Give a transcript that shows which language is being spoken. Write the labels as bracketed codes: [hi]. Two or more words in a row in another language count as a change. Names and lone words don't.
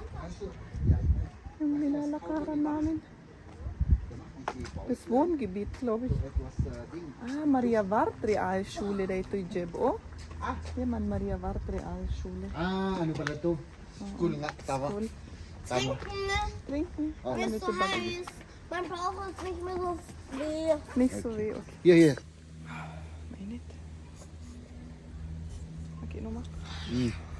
[tl] Yung nilalakaran namin. [de] Das Wohngebiet, glaube ich. [tl] Ah, Maria Wart Realschule dito yung Jeb. Oh, man Maria Wart Realschule. Ah, ano pala to? School nga, tama. School. Tama. [de] Trinken, ne? Trinken. Oh. Ist so heiß. Mein Bauch ist nicht mehr so weh. Nicht so weh, okay. [en] Here, here. [tl] Mainit. Okay, nochmal. Mm.